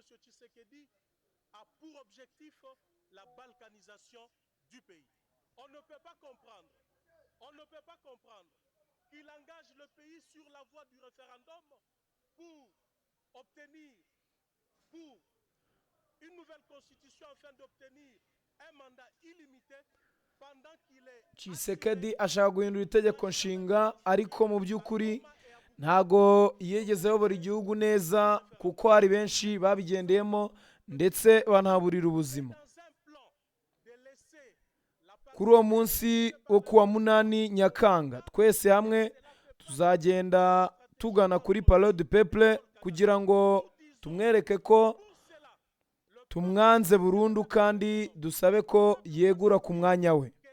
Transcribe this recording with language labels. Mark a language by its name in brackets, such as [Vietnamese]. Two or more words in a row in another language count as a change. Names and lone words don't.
[French] Tshisekedi a pour objectif la balkanisation du pays. On ne peut pas comprendre qu'il engage le pays sur la voie du référendum pour obtenir une nouvelle constitution afin d'obtenir un mandat illimité. [Kinyarwanda] Tshisekedi ashaka guhindura itegeko nshinga, ariko mu by'ukuri ntago yigeze ayobora igihugu neza, kuko hari benshi babigendeyemo ndetse banahaburira ubuzima. Kuri uwo munsi wo ku wa 8 Nyakanga, twese hamwe tuzagenda tugana kuri Palais du Peuple kugira ngo tumwereke ko tumwanze burundu, kandi dusabe ko yegura ku mwanya we.